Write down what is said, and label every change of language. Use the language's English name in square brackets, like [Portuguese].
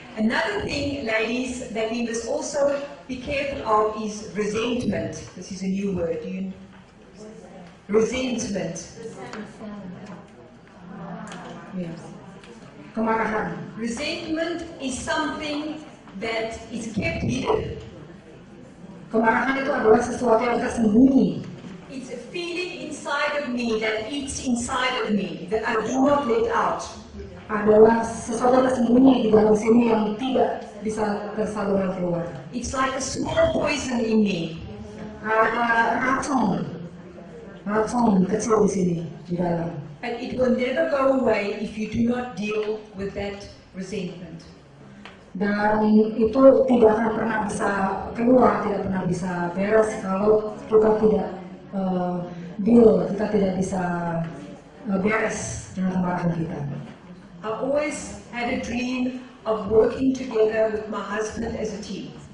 [English] Another thing, ladies, that we must also be careful of is resentment. This is a new word. Resentment. [Indonesian] Ya. Kemarahan. [English] Resentment is something that is kept hidden. [Indonesian] Kemarahan itu adalah sesuatu yang tersembunyi. [English] It's a feeling inside of me that eats inside of me that I do not let out. [Indonesian] Adalah sesuatu tersembunyi di dalam sini yang tidak bisa tersalurkan keluar. [English] It's like a small poison in me. [Indonesian] Ada racun kecil di sini di dalam. [English] And it will never go away if you do not deal with that resentment. [Indonesian] Dan itu tidak akan pernah bisa keluar, tidak pernah bisa beres kalau kita tidak kita tidak bisa beres dengan kemarahan kita. [English] I always had a dream of working together with my husband as a team.